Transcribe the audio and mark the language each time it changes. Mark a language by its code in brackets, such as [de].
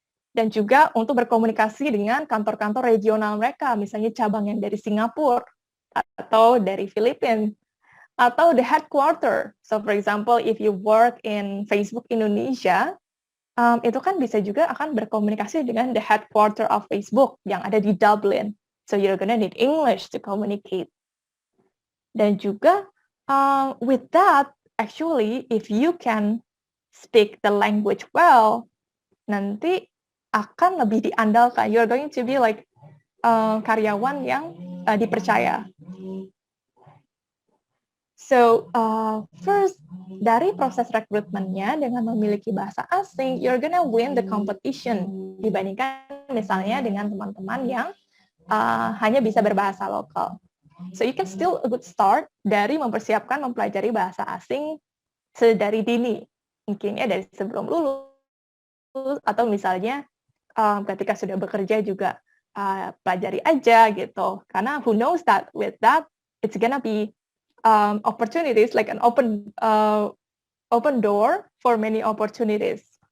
[id] Dan juga untuk berkomunikasi dengan kantor-kantor regional mereka, misalnya cabang yang dari Singapura, atau dari Filipina, atau the headquarter. [en] So for example, if you work in Facebook Indonesia, [id] itu kan bisa juga akan berkomunikasi dengan [en] the headquarter of Facebook [id] yang ada di [en] Dublin. So you're gonna need English to communicate. [id] Dan juga [en] with that, actually, if you can speak the language well, [id] nanti akan lebih diandalkan. [en] You're going to be like [id] karyawan yang dipercaya. So first, dari proses rekrutmennya dengan memiliki bahasa asing, [en] you're gonna win the competition [id] dibandingkan misalnya dengan teman-teman yang hanya bisa berbahasa lokal. [en] So you can still a good start [id] dari mempersiapkan mempelajari bahasa asing sedari dini. mungkin ya dari sebelum lulus, atau misalnya ketika sudah bekerja juga pelajari aja gitu. [en] Karena who knows that with that it's gonna be opportunities, like an open door for many opportunities.